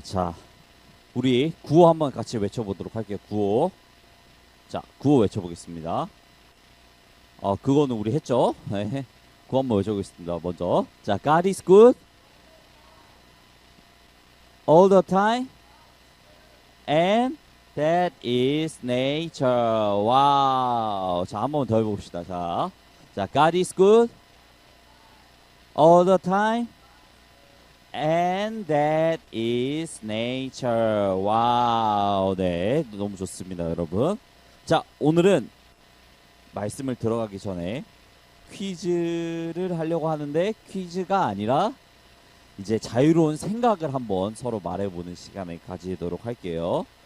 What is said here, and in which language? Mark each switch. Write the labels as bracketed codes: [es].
[ko] 자, 우리 구호 한번 같이 외쳐보도록 할게요. 구호. 자, 구호 외쳐보겠습니다. 그거는 우리 했죠? 네. 구호 한번 외쳐보겠습니다. 먼저. [en] 자, God is good all the time and that is nature. [ko] 와우. 자, 한번 더 해봅시다. [en] 자, God is good all the time and that is nature. [ko] 와우. 네, 너무 좋습니다, 여러분. 자, 오늘은 말씀을 들어가기 전에 퀴즈를 하려고 하는데 퀴즈가 아니라 이제 자유로운 생각을 한번 서로 말해보는 시간을 가지도록 할게요.